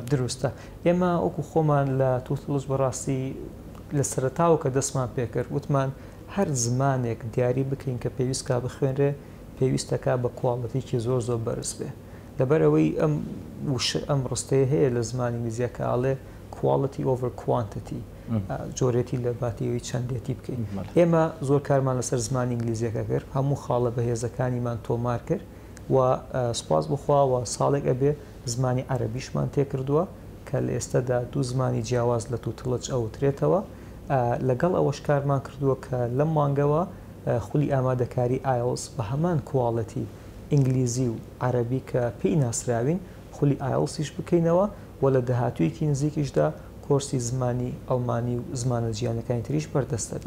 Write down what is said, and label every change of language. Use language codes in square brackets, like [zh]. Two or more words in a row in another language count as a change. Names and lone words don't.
[ckb] دروستە ئێمە ئەوکو خۆمان لە تووتڵج بەڕاستی لە سەرتاوە کە دەستمان پێکرد وتمان هەر زمانێک دیاری بکەین کە پێویستکە بخوێنرێ پێویستەکە بە کوواڵەتێکی زۆر زۆر بەرز بێ لەبەرەوەی ئەم ڕستەیە هەیە لە زمانی انگلیزیەکە ئاڵێ [en] quality over quantity [ckb] جۆرێتی لە باتیەوەی چەندێتی بکەین ئێمە زۆر کارمان لەسەر زمانی ئینگلیزیەکە کرد هەموو خاڵە بەهێزەکانیمان تۆمار کرد و سوپاس بخواوە ساڵێک ئەبێ زمانی عەرەبیشمان تێکردووە کە لە ئێستادا دوو زمانی جیاواز لە تووتڵج ئەوترێتەوە لەگەڵ ئەوەش کارمان کردووە کە لەم مانگەوە خولی ئامادەکاری ئایلز بە هەمان کوواڵەتی ئینگلیزی و عەرەبی کە پێی ناسراوین خولی ئایلسیش بکەینەوە و لە داهاتوویەکی نزیکیشدا کۆرسی زمانی ئەڵمانی و زمانە جیانەکانی تریش بەردەستە بێت.